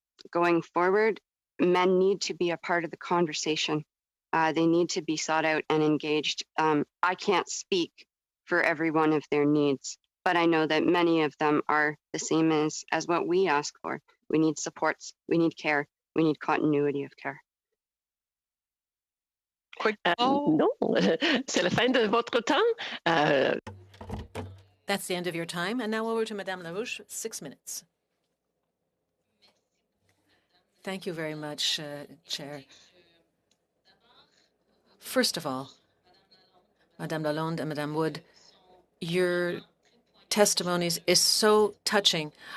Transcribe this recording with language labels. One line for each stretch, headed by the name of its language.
English: Going forward, men need to be a part of the conversation. They need to be sought out and engaged. I can't speak for every one of their needs, but I know that many of them are the same as what we ask for. We need supports, we need care, we need continuity of care. Quick.
French: Non, c'est la fin de votre temps.
English: That's the end of your time. And now over to Madame Larouche, 6 minutes. Thank you very much, Chair. First of all, Madame Lalonde and Madame Wood, your testimonies is so touching.